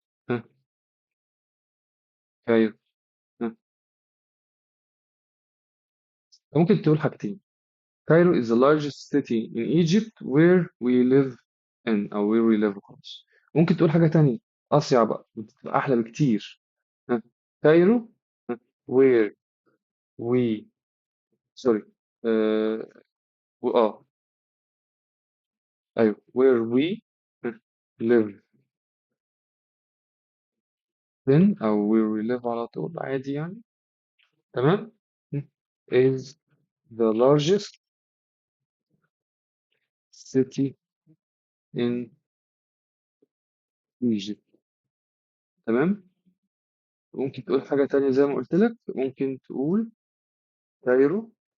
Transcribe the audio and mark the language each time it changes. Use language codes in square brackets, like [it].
[ar] ها كايرو. ها ممكن تقول حاجتين. [en] Cairo is the largest city in Egypt where we live in أو where we live خلاص. [ar] ممكن تقول حاجة تانية أصيع بقى بتبقى أحلى بكتير. ها كايرو. [en] ها where we sorry [ar] آه أيوه [en] where we live. [ar] then أو [en] where we live [ar] على طول عادي يعني. تمام. [en] is the largest city in Egypt. [ar] تمام. ممكن تقول حاجة تانية زي ما قلت لك، ممكن تقول كايرو.